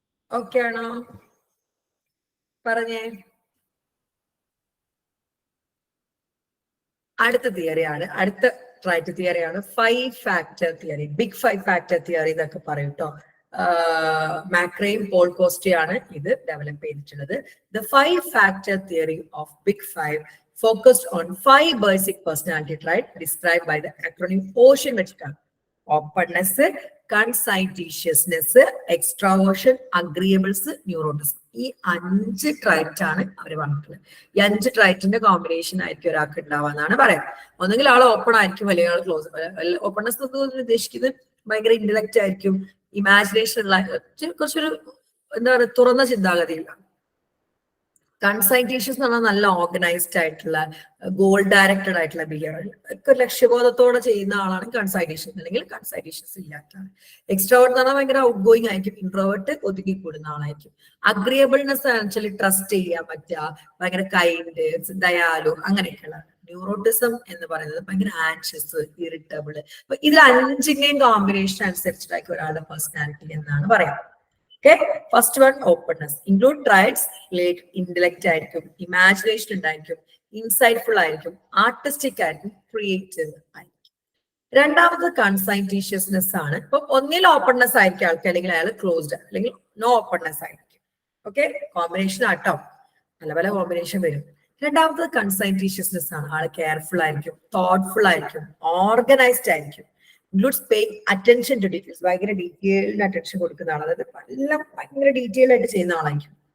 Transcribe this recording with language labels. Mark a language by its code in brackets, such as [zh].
[ml] Okay ആണോ? പറഞ്ഞേ. അടുത്ത തിയറിയാണ്, അടുത്ത trait തിയറിയാണ് 5 factor theory. Big 5 factor theory എന്നൊക്കെ പറയും കേട്ടോ. മാക്രെയും പോൾ കോസ്റ്റിയാണ് ഇത് ഡെവലപ്പ് ചെയ്തിട്ടുള്ളത്. [en] The 5 factor theory of big 5 focused on 5 basic personality traits described by the acronym OCEAN വെച്ചിട്ടാണ്. [ml] Openness, കൺസൈറ്റീഷ്യസ്നെസ്, extraversion, അഗ്രിയബിൾസ്, neuroticism. ഈ 5 ട്രൈറ്റ് ആണ് അവർ പറഞ്ഞിട്ടുള്ളത്. ഈ 5 ട്രൈറ്റിന്റെ കോമ്പിനേഷൻ ആയിരിക്കും ഒരാൾക്ക് ഉണ്ടാവാന്നാണ് പറയാം. ഒന്നുകിൽ ആൾ ഓപ്പൺ ആയിരിക്കും, അല്ലെങ്കിൽ ആൾ ക്ലോസ്. ഓപ്പൺനെസ് ഉദ്ദേശിക്കുന്നത് ഭയങ്കര ഇന്റലക്ട് ആയിരിക്കും, ഇമാജിനേഷൻ ഉള്ള, കുറച്ചൊരു എന്താ പറയുക, തുറന്ന ചിന്താഗതിയിലാണ്. കൺസൈറ്റേഷൻസ് എന്ന് പറഞ്ഞാൽ നല്ല ഓർഗനൈസ്ഡ് ആയിട്ടുള്ള ഗോൾ ഡയറക്റ്റഡ് ആയിട്ടുള്ള ബിഹേവിയർ ഒക്കെ ലക്ഷ്യബോധത്തോടെ ചെയ്യുന്ന ആളാണ് കൺസൈറ്റേഷൻ, അല്ലെങ്കിൽ കൺസൈറ്റേഷൻസ് ഇല്ലാത്തതാണ്. എക്സ്ട്രോവേർട്ട് എന്ന് പറഞ്ഞാൽ ഭയങ്കര ഔട്ട് ഗോയിങ് ആയിരിക്കും, ഇൻട്രോവേർട്ട് ഒതുക്കി കൂടുന്ന ആളായിരിക്കും. അഗ്രിയബിൾനെസ് ആണെന്ന് ട്രസ്റ്റ് ചെയ്യാൻ പറ്റുക, ഭയങ്കര കൈൻഡ്, ദയാലു, അങ്ങനെയൊക്കെയുള്ള. ന്യൂറോട്ടിസം എന്ന് പറയുന്നത് ഭയങ്കര ആൻഷ്യസ്, ഇറിറ്റബിൾ. അപ്പൊ ഇതിൽ 5ന്റെയും കോമ്പിനേഷൻ അനുസരിച്ചിട്ടായിരിക്കും ഒരാളുടെ പേഴ്സണാലിറ്റി എന്നാണ് പറയാം. [en] Okay, first one, openness. Include traits like intellect ആയിരിക്കും, imagination ഉണ്ടായിരിക്കും, insightful ആയിരിക്കും, artistic ആയിരിക്കും, creative ആയിരിക്കും. [ml] രണ്ടാമത് കൺസൈറ്റീഷ്യസ്നെസ് ആണ്. ഇപ്പൊ ഒന്നിൽ ഓപ്പൺനെസ് ആയിരിക്കും ആൾക്ക്, അല്ലെങ്കിൽ അയാൾ ക്ലോസ്ഡ്, അല്ലെങ്കിൽ നോ ഓപ്പൺനെസ് ആയിരിക്കും. ഓക്കെ, കോമ്പിനേഷൻ ആട്ടോ, പല പല കോമ്പിനേഷൻ വരും. രണ്ടാമത് കൺസൈറ്റീഷ്യസ്നെസ് ആണ്. ആള് കെയർഫുൾ ആയിരിക്കും, തോട്ട്ഫുൾ ആയിരിക്കും, ഓർഗനൈസ്ഡ് ആയിരിക്കും. [en] Includes paying attention to details. [ml] ഭയങ്കര ഡീറ്റെയിൽഡ് അറ്റൻഷൻ കൊടുക്കുന്ന ആൾ, അതായത് എല്ലാം ഭയങ്കര ഡീറ്റെയിൽ ആയിട്ട് ചെയ്യുന്ന ആളായിരിക്കും.